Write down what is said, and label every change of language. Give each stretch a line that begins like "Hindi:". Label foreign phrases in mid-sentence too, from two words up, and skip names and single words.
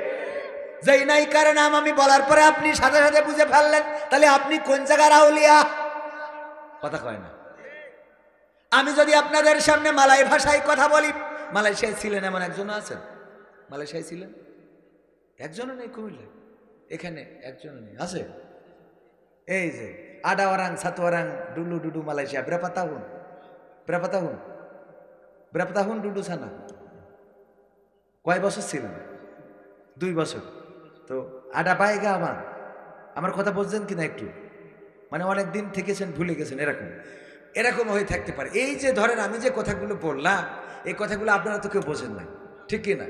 Bangla: যেই নায়িকার নাম আমি বলার পরে আপনি সাথে সাথে বুঝে ফেললেন, তাহলে আপনি কোন জায়গার আউলিয়া, কথা কয় না? আমি যদি আপনাদের সামনে মালয় ভাষায় কথা বলি, মালয়েশিয়ায় ছিলেন এমন একজনও আছেন? মালয়েশিয়ায় ছিলেন? একজনও নেই কুমিল্লায়, এখানে একজনও নেই, আছে? এই যে
Malay: ada orang satu orang dulu duduk Malaysia berapa tahun? Berapa tahun? Berapa tahun duduk sana?
Bangla: কয় বছর ছিলেন? 2 বছর। তো আডা পায়গা আমার কথা বুঝছেন কিনা একটু? মানে অনেক দিন থেকেছেন ভুলে গেছেন এরকম এরকম হয়ে থাকতে পারে। এই যে ধরেন আমি যে কথাগুলো বললাম এই কথাগুলো আপনারা তো কেউ বোঝেন না, ঠিক কি না?